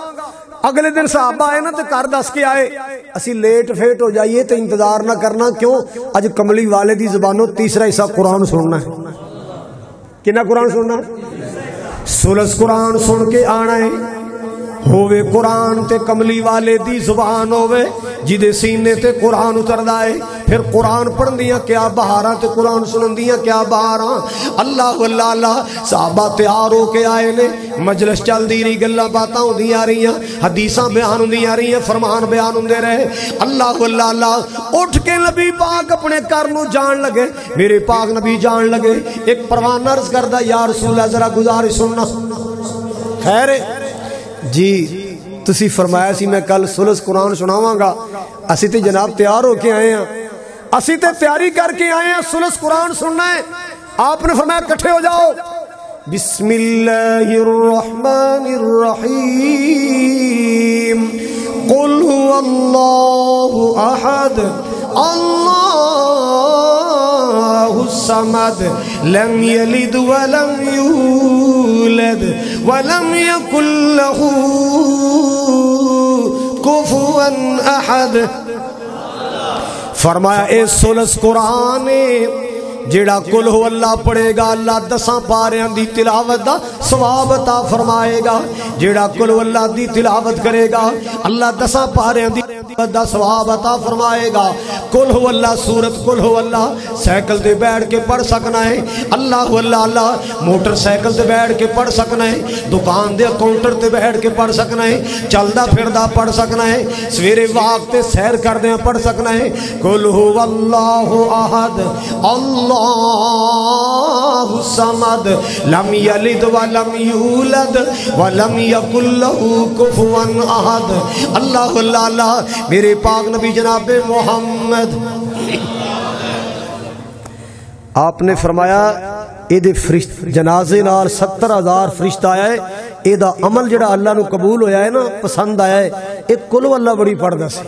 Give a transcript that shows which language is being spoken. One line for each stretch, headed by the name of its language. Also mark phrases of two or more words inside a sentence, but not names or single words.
Punjabi: اگلے دن صحابہ آئے نا تو گھر دس کے آئے اسی لیٹ فیٹ ہو جائیے تو انتظار نہ کرنا، کیوں اج کملی والے دی زبانوں تیسرا حصہ قرآن سننا ہے۔ کنا قرآن سننا ہے؟ ثلث قرآن سن کے آنا ہے، ہووے قرآن تے کملی والے دی زبان ہووے جدے سینے تے قرآن اتردا ہے، پھر قرآن پڑھن دیاں کیا بہاراں تے قرآن سنن دیاں کیا بہاراں۔ اللہ اللہ اللہ صحابہ تیار ہو کے آئے نے، مجلس چل دی رہی، گلاں باتاں ہوندیاں رہیاں، حدیثاں بیان ہوندیاں رہیاں، فرمان بیان ہوندے رہے۔ اللہ اللہ اللہ اٹھ کے نبی پاک اپنے گھر نو جان لگے، میرے پاک نبی جان لگے، ایک پروانہ عرض کردا
Arabic: یا رسول اللہ
Punjabi: ذرا گزارش سننا۔ خیر جی تسی فرمایا سی میں کل ثلث قرآن سناواں گا، اسی تے جناب تیار ہو کے آئے ہیں، اسی تے تیاری کر کے آئے ہیں، ثلث قرآن سننا ہے۔ آپ نے فرمایا کٹھے ہو جاؤ،
Arabic: بسم اللہ الرحمن الرحیم، قل هو اللہ احد اللہ الصمد لم یلد ولم یولد ولم یکن له کفوا احد۔
Punjabi: فرمایا اے ثلث قرآن جیڑا
Arabic: قل ہو اللہ
Punjabi: پڑھے گا اللہ 10 پاریاں دی تلاوت دا ثواب عطا فرمائے گا، جیڑا
Arabic: قل ہو اللہ
Punjabi: دی تلاوت کرے گا اللہ 10 پاریاں دی دا ثواب عطا فرمائے گا۔
Arabic: قل ہو اللہ
Punjabi: سورت
Arabic: قل ہو اللہ
Punjabi: سائیکل تے بیٹھ کے پڑھ سکنا ہے، اللہ اللہ اللہ موٹر سائیکل تے بیٹھ کے پڑھ سکنا ہے، دکان دے کاؤنٹر تے بیٹھ کے پڑھ سکنا ہے، چلدا پھردا پڑھ سکنا ہے، سویرے واک تے سیر کردیاں پڑھ سکنا ہے۔
Arabic: قل ہو اللہ احد اللہ الصمد لم یلد ولم یولد ولم یکن له کفوا احد۔
Punjabi: اللہ اللہ اللہ میرے پاک نبی جناب محمد آپ نے فرمایا اے دے جنازے نال 70,000 فرشتہ آیا ہے، اے دا عمل جڑا اللہ نو قبول ہویا ہے نا، پسند آیا ہے، اے
Arabic: قل ہو اللہ
Punjabi: بڑی پڑھدا سی۔